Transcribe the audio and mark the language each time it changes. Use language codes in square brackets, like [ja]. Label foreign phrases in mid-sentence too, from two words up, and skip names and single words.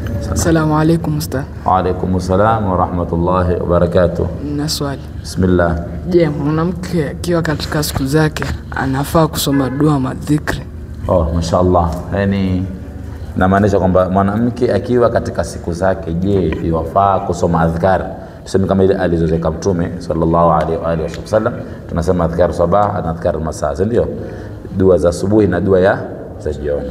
[ar] السلام عليكم أستاذ. وعليكم السلام ورحمة الله وبركاته. [sw] Na swali. Bismillah. Je, mwanamke akiwa katika siku zake anafaa kusoma dua madhikri? Mashaallah. Yani namaanisha kwamba mwanamke akiwa katika siku zake, je, yafaa kusoma adhkar? Tuseme kama ile alizoweka Mtume [ar] صلى الله عليه وآله وسلم, [sw] tunasema [ar] أذكار صباح [sw] na [ar] أذكار مساء, [sw] ndio dua za asubuhi na dua za jioni.